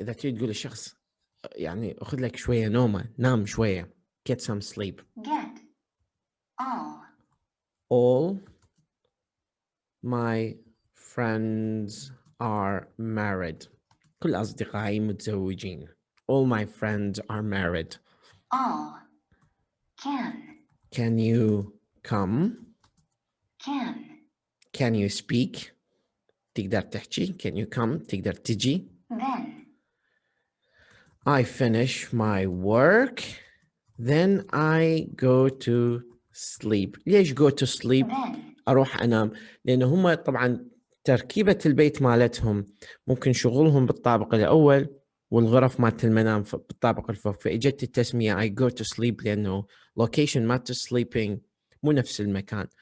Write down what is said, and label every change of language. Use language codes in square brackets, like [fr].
[ar] إذا تريد تقول للشخص يعني أخذ لك شوية نومة، نام شوية. [en] Get some sleep. Get All my friends are married. [ar] كل أصدقائي متزوجين. [en] All my friends are married. All Can you come? Can you speak? [ar] تقدر تحكي. [en] Can you come? [ar] تقدر تجي. [en] Then I finish my work. Then I go to sleep. ليش go to sleep؟ then [ar] أروح أنام. لأنه هم طبعا تركيبة البيت مالتهم ممكن شغلهم بالطابق الأول والغرف مالت المنام بالطابق الفوق، فإجت التسمية [en] I go to sleep [ar] لأنه location مالت sleeping مو نفس المكان.